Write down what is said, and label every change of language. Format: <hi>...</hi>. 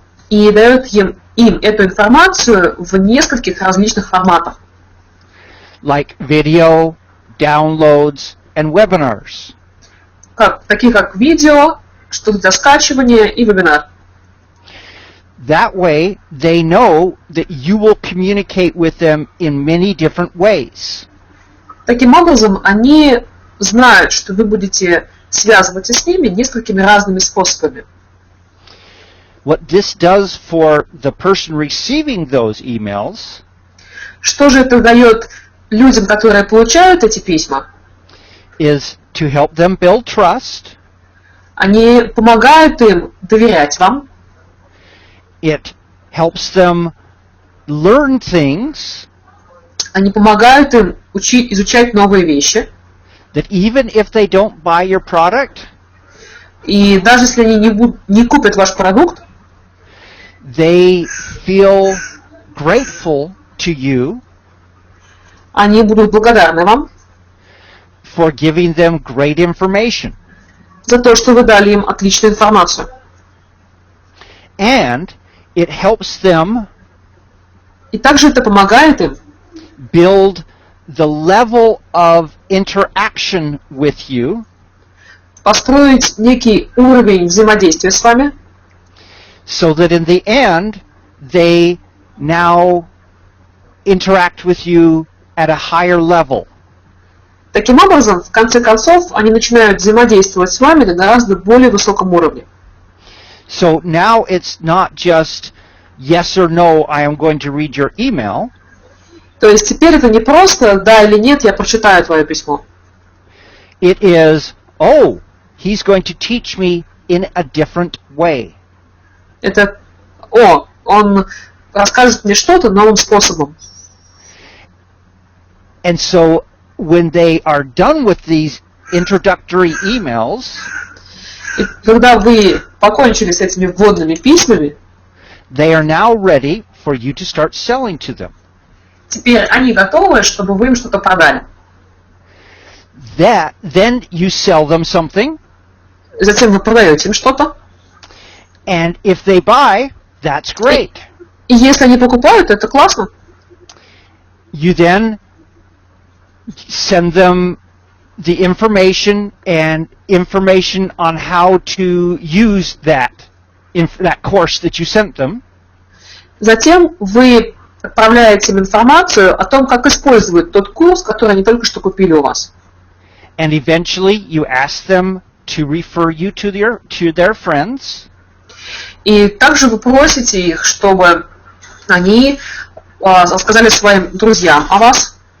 <ru>И дает им эту информацию в нескольких различных форматах.</ru> <en>Like video, downloads, and webinars.</en> <ru>Такие как видео, что-то для скачивания и вебинар.</ru> <en>That way, they know that you will communicate with them in many different ways.</en> <ru>Таким образом, они знают, что вы будете связываться с ними несколькими разными способами.</ru> <en>What this does for the person receiving those emails,</en> <ru>что же это дает людям, которые получают эти письма?</ru> <en>Is to help them build trust.</en> <ru>Они помогают им доверять вам.</ru> <en>It helps them learn things.</en> <ru>Они помогают им изучать новые вещи.</ru> <en>That even if they don't buy your product,</en> <ru>и даже если они не купят ваш продукт,</ru> <en>they feel grateful to you.</en> <ru>Они будут благодарны вам.</ru> <en>For giving them great information.</en> <ru>За то, что вы дали им отличную информацию.</ru> <en>And it helps them.</en> <ru>И также это помогает им</ru> <en>build the level of interaction with you.</en> <ru>Построить некий уровень взаимодействия с вами.</ru> <en>So that in the end, they now interact with you at a higher level.</en> <ru>Таким образом, в конце концов, они начинают взаимодействовать с вами на гораздо более высоком уровне.</ru> <en>So now it's not just yes or no, I am going to read your email.</en> <ru>То есть теперь это не просто да или нет, я прочитаю твое письмо.</ru> <en>It is, oh, he's going to teach me in a different way.</en> <ru>Это, он расскажет мне что-то новым способом.</ru> <en>And so when they are done with these introductory emails,</en> <ru>и когда вы покончили с этими вводными письмами,</ru> <en>they are now ready for you to start selling to them.</en> <ru>Теперь они готовы, чтобы вы им что-то продали.</ru> <en>Then you sell them something.</en> <ru>Затем вы продаете им что-то.</ru> <en>And if they buy, that's great.</en> <ru>И если они покупают, это классно.</ru> <en>You then send them the information and information on how to use that course that you sent them.</en> <ru>Затем вы отправляете им информацию о том, как использовать тот курс, который они только что купили у вас.</ru> <en>And eventually you ask them to refer you to their friends.</en> <ru>И также вы просите их, чтобы они рассказали своим друзьям о вас.</ru>